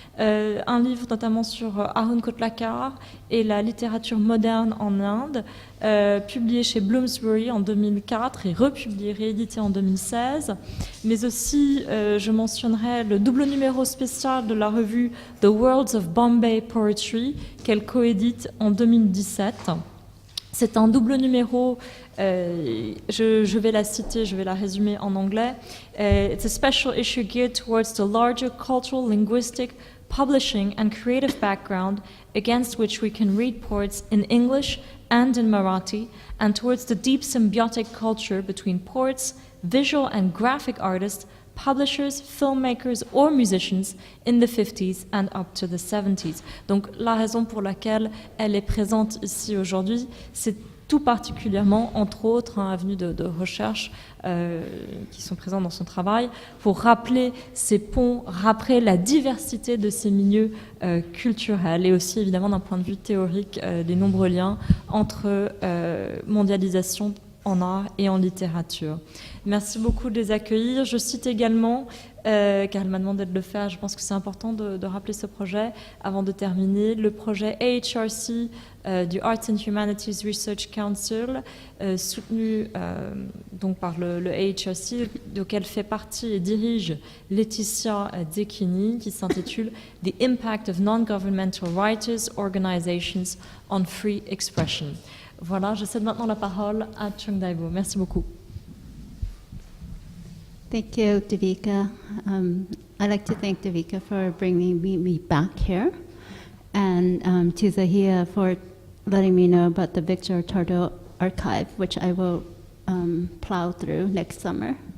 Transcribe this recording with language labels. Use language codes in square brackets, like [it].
[fr] Un livre notamment sur Arun Kotlakar et la littérature moderne en Inde, publié chez Bloomsbury en 2004 et republié, réédité en 2016. Mais aussi, je mentionnerai le double numéro spécial de la revue The Worlds of Bombay Poetry, qu'elle coédite en 2017. C'est un double numéro, je vais la citer, je vais la résumer en anglais. [en] It's a special issue geared towards the larger cultural, linguistic, publishing and creative background against which we can read poets in English and in Marathi, and towards the deep symbiotic culture between poets, visual and graphic artists, publishers, filmmakers or musicians in the 50s and up to the 70s. [fr] Donc la raison pour laquelle elle est présente ici aujourd'hui, c'est tout particulièrement, entre autres, avenues de recherche qui sont présentes dans son travail, pour rappeler ces ponts, rappeler la diversité de ces milieux culturels et aussi évidemment d'un point de vue théorique des nombreux liens entre mondialisation en art et en littérature. Merci beaucoup de les accueillir. Je cite également, car elle m'a demandé de le faire, je pense que c'est important de rappeler ce projet avant de terminer, le projet AHRC du Arts and Humanities Research Council, soutenu donc par le AHRC, auquel fait partie et dirige Laetitia Decchini, qui s'intitule The Impact of Non-Governmental Writers Organizations on Free Expression. Voilà, je cède maintenant la parole à Chung Daivo. Merci beaucoup. [en] Thank you, Devika. I'd like to thank Devika for bringing me back here, and to Zahia for letting me know about the Victor Tardo archive, which I will plow through next summer.